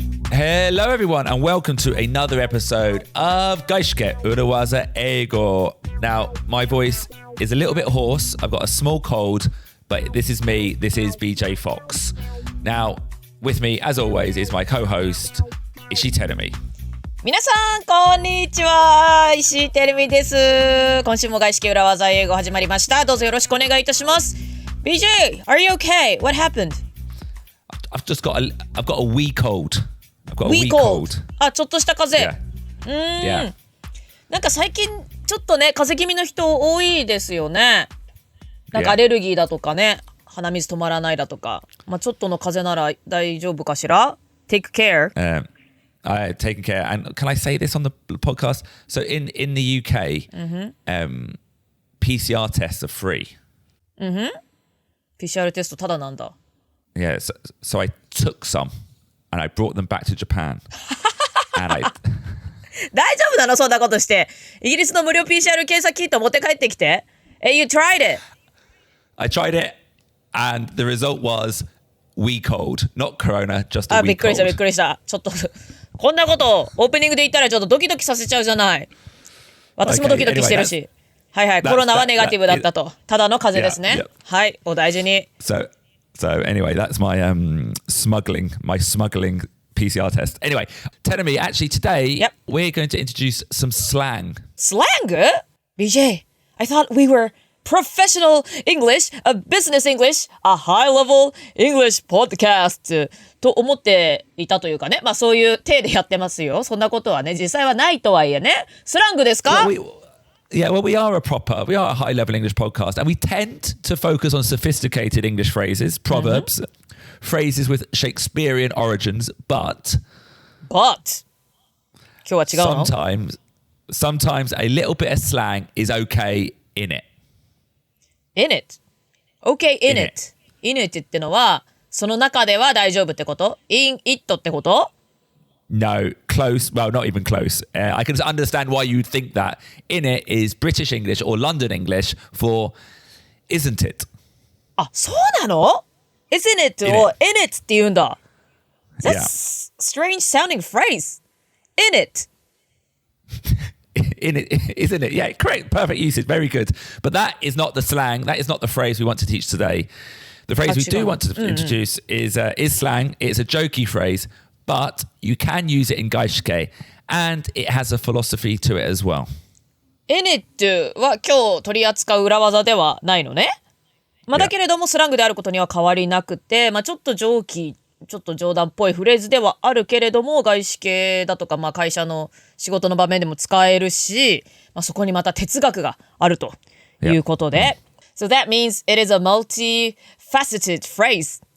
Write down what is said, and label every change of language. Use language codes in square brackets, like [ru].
[en] Hello everyone and welcome to another episode of 外資系裏技英語. Now, my voice is a little bit hoarse. I've got a small cold, but this is me. This is BJ Fox. Now, with me, as always, is my co-host, 石井てるみ。 [ja] 皆さんこんにちは、石井てるみです。今週も外資系裏技英語始まりました。どうぞよろしくお願いいたします。 [en] BJ, are you okay? What happened? I've got a wee cold.I've got a wee cold. [ja] あ、ちょっとした風邪。 [en] Yeah. [ja] なんか最近ちょっとね、風邪気味の人多いですよね。なんかアレルギーだとかね、鼻水止まらないだとか。まあちょっとの風邪なら大丈夫かしら ? [en] Take care. I taken care. And can I say this on the podcast? So in the UK, PCR tests are free. [ja] PCR テストただなんだ。 [en] Yeah, so I took some.And I brought them back to Japan. And [ja] 大丈夫なのそんなことして。イギリスの無料 PCR 検査キット持って帰ってきて。 [en] You tried it. I tried it, and the result was wee cold. Not corona, just a wee cold. [ja] びっくりした。ちょっと、こんなことオープニングで言ったらちょっとドキドキさせちゃうじゃない。私もドキドキしてるし。はい、コロナはネガティブだったと。ただの風邪ですね。はい、お大事に。 [en] So anyway, that's my smuggling PCR test. Anyway, telling me actually today we're going to introduce some slang. Slang? BJ, I thought we were professional English, a business English, a high-level English podcast [ja] と思っていたというかね。まあそういう体でやってますよ。そんなことはね、実際はないとはいえね。スラングですか [en] ？Yeah, well, we are a high-level English podcast, and we tend to focus on sophisticated English phrases, proverbs, phrases with Shakespearean origins, but [ja] 今日は違うの？ [en] sometimes a little bit of slang is okay in it. In it? Okay, in it. [ja] In it ってのは、その中では大丈夫ってこと？ In it ってこと？ [en] No, close. Well, not even close. I can understand why you'd think that. In it is British English or London English for isn't it? [ja] あ、そうなの？ Isn't it を in it って言うんだ。 [en] That's strange sounding phrase. In it. In it, isn't it? Yeah, correct. Perfect usage. Very good. But that is not the slang. That is not the phrase we want to teach today. The phrase we do want to introduce is slang. It's a jokey phrase.But you can use it in 外資系 and it has a philosophy to it as well. [ja] In it は今日取り扱う裏技ではないのね。まあだけれどもスラングであることには変わりなくて、まあちょっと上気、ちょっと冗談っぽいフレーズではあるけれども、外資系だとかまあ会社の仕事の場面でも使えるし、まあそこにまた哲学があるということで。 [en] So that means it is a multifaceted phrase.